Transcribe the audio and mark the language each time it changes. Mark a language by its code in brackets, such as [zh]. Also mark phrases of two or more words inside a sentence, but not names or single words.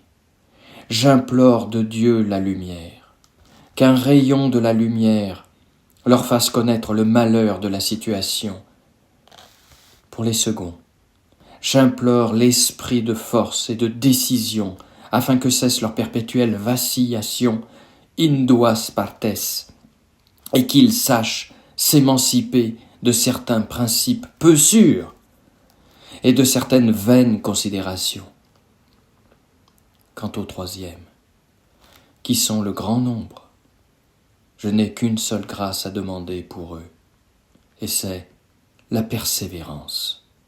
[fr] J'implore de Dieu la lumière, qu'un rayon de la lumière leur fasse connaître le malheur de la situation. Pour les seconds, j'implore l'esprit de force et de décision afin que cesse leur perpétuelle vacillation [la] in duas partes [fr] et qu'ils sachent s'émanciper de certains principes peu sûrs et de certaines vaines considérations. Quant au troisième, qui sont le grand nombre, je n'ai qu'une seule grâce à demander pour eux, et c'est la persévérance.